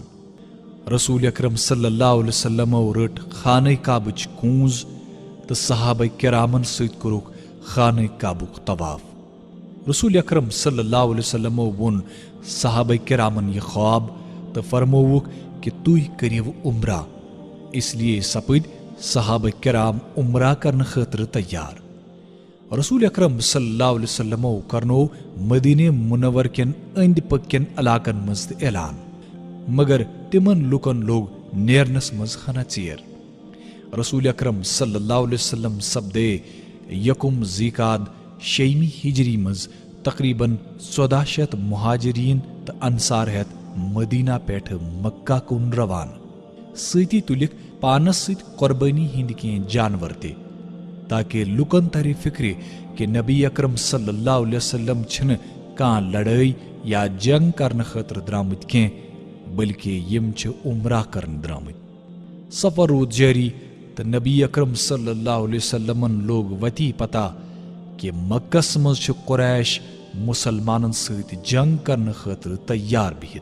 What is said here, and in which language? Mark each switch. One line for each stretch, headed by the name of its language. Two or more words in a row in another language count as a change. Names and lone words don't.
Kashmiri: رسول اکرم صلی اللہ علیہ وسلمو رٔٹ خانہ کعبٕچ کوٗنٛز تہٕ صحابہ کرامن سۭتۍ کوٚرُکھ خانہ کعبُک طواف. رسول اکرم صلی اللہ علیہ وسلمو ووٚن صحابہ کرامن یہ خواب تہٕ فرمووُکھ کہ تُہۍ کٔرِو عمرہ.
Urdu: اس لیے
Kashmiri: سپٕدۍ صحابہ کرام عمرہ کرنہٕ خٲطرٕ تیار. رسول اکرم صلی اللہ علیہ وسلمو کرنو مدینہ منور کٮ۪ن أنٛدۍ پٔکۍ کٮ۪ن علاقن منٛز تہِ اعلان، مگر تِمن لُکن لوٚگ نیرنس منٛز ہنا ژیر. رسول اکرم صلی اللہ علیہ وسلم سپدے 1 ذی-قعدہ 6 ہجری منٛز تقریباً 1400 مہاجرین تہٕ انصار ہٮ۪تھ مدینہ پٮ۪ٹھٕ مکہ کُن روانہٕ. سۭتی تُلِکھ پانس سۭتۍ قۄربٲنی ہٕنٛدۍ کینٛہہ جانور تہِ تاکہ لُکن ترِ فکرِ کہ نبی اکرم صلی اللہ علیہ وسلم چھنہٕ کانٛہہ لڑٲے یا جنگ کرنہٕ خٲطرٕ درامٕتۍ کینٛہہ بلکہ یم چھِ عمرہ کرنہٕ درامٕتۍ. سفر روٗد جٲری تہٕ نبی اکرم صلی اللہ علیہ وسلمن لوگ وتی پتہ کہ مکس منٛز چھُ قریش مسلمانن سۭتۍ جنگ کرنہٕ خٲطرٕ تیار بِہِتھ.